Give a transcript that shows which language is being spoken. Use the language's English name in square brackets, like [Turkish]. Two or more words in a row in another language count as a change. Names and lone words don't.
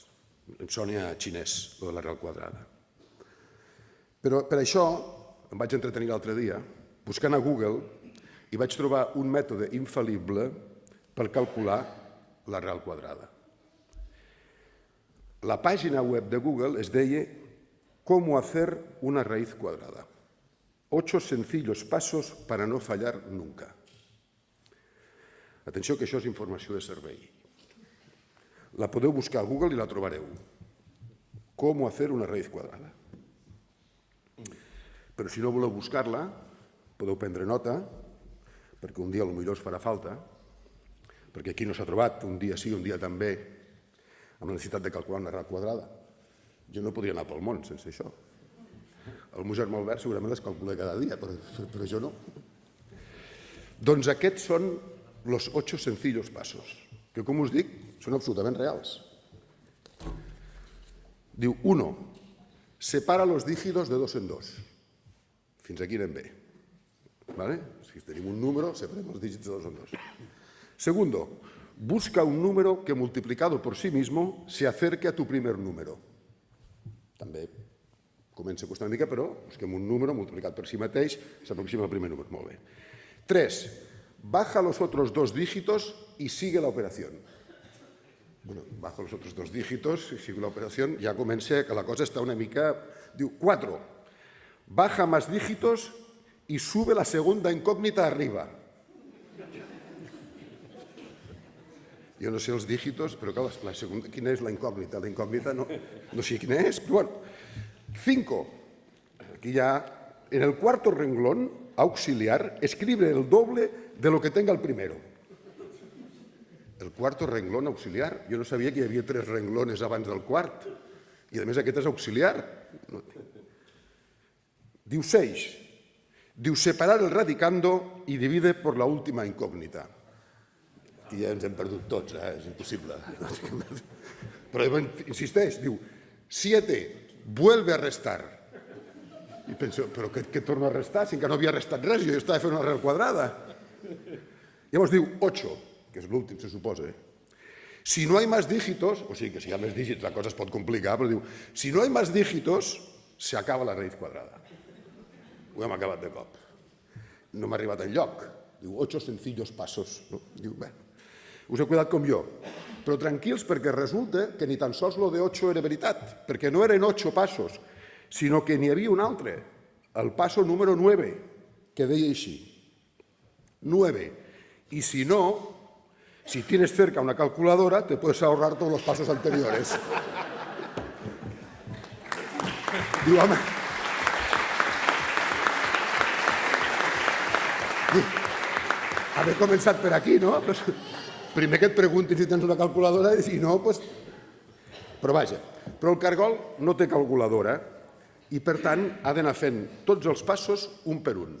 [Catalan] Em sona a xinès, de l'arrel quadrada. Però per això em vaig entretenir l'altre dia buscant a Google i vaig trobar un mètode infal·lible per calcular l'arrel quadrada. La pàgina web de Google es deia [Spanish] «Cómo hacer una raíz cuadrada. 8 sencillos pasos para no fallar nunca». [Catalan] Atenció que això és informació de servei. La podeu buscar a Google i la trobareu. [Spanish] «Cómo hacer una raíz cuadrada». [Catalan] Però si no voleu buscar-la, podeu prendre nota, perquè un dia potser us farà falta, perquè aquí no s'ha trobat, un dia sí, un dia també, amb la necessitat de calcular una arrel quadrada. Jo no podria anar pel món sense això. El meu germà Albert segurament les calcula cada dia, però jo no. Doncs aquests són [Spanish] los 8 sencillos pasos, [Catalan] que, com us dic, són absolutament reals. Diu, 1. [Spanish] Separa los dígitos de 2 en 2. [Catalan] Fins aquí anem bé. Si tenim un número, separem els dígits de 2 en 2. [Spanish] Segundo, busca un número que multiplicado por sí mismo se acerque a tu primer número. [Catalan] També comença a costar una mica, però busquem un número multiplicat per si mateix, s'aproxima al primer número. Molt bé. 3. [Spanish] Baja los otros 2 dígitos y sigue la operación. Bueno, baja los otros 2 dígitos y sigue la operación. [Catalan] Ja comença que la cosa està una mica... Diu, 4. [Spanish] Baja más dígitos y sube la segunda incógnita arriba. [Catalan] Jo no sé els dígitos, però clar, [Spanish] la segunda, [Catalan] quina és la incògnita? La incògnita no sé quina és, però bueno. 5. [Spanish] Aquí ya, en el cuarto renglón auxiliar, escribe el doble de lo que tenga el primero. El cuarto renglón auxiliar. [Catalan] Jo no sabia que hi havia 3 renglones abans del quart. I a més aquest és auxiliar. Diu 6. [Spanish] Diu separar el radicando y divide por la última incògnita. [Catalan] Aquí ja ens hem perdut tots, és impossible. Però insisteix, diu 7. [Spanish] Vuelve a restar. [Catalan] I penso, però què torno a restar? Si encara no havia restat res, jo estava fent una arrel quadrada. Llavors diu 8, que és l'últim, se suposa. [Spanish] Si no hay más dígitos, [Catalan] o sigui que si hi ha més dígits la cosa es pot complicar, però diu, [Spanish] si no hay más dígitos, se acaba la raíz quadrada. [Catalan] Ho hem acabat de cop. No m'ha arribat enlloc. Diu, [Spanish] 8 sencillos pasos. [Catalan] Diu, bé, us he cuidat com jo. Però tranquils, perquè resulta que ni tan sols lo de 8 era veritat, perquè no eren 8 passos, sinó que n'hi havia un altre, [Spanish] el paso número 9, [Catalan] que deia així. 9. [Spanish] Y si no, si tienes cerca una calculadora, te puedes ahorrar todos los pasos anteriores. [Catalan] Diu, home... Haver començat per aquí, no? Primer que et preguntin si tens una calculadora i si no, doncs... Però vaja, però el cargol no té calculadora i, per tant, ha d'anar fent tots els passos un per un.